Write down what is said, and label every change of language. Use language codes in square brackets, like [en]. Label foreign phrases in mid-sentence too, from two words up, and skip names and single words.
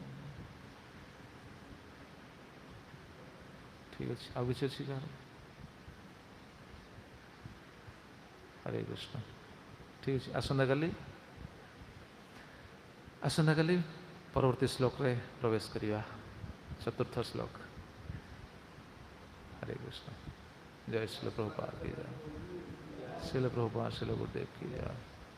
[or] ଠିକ୍ ଅଛି, ଆଉ କିଛି ଅଛି କାହାର? ହରେ କୃଷ୍ଣ। ଠିକ୍ ଅଛି, ଆସନ୍ତାକାଲି ପରବର୍ତ୍ତୀ ଶ୍ଲୋକରେ ପ୍ରବେଶ କରିବା, ଚତୁର୍ଥ ଶ୍ଲୋକ। [hi] हरे कृष्ण। जय श्रील प्रभुपाद की जय। श्रील प्रभुपाद श्रील गुरुदेव की जय।